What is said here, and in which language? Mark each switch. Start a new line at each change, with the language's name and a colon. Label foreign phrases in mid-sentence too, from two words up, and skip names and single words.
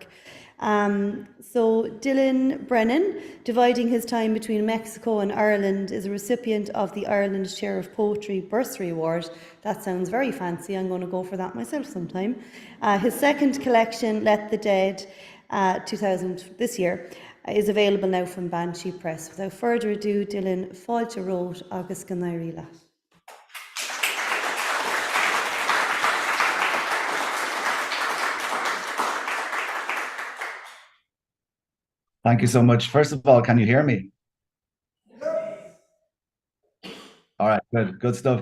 English: So Dylan Brennan, dividing his time between Mexico and Ireland, is a recipient of the Ireland Share of Poetry Bursary Award. That sounds very fancy. I'm going to go for that myself sometime. His second collection, Let the Dead, 2000 this year, is available now from Banshee Press. Without further ado, Dylan,
Irish: fáilte rót agus go naorí leat.
English: Thank you so much. First of all, can you hear me? All right, good stuff.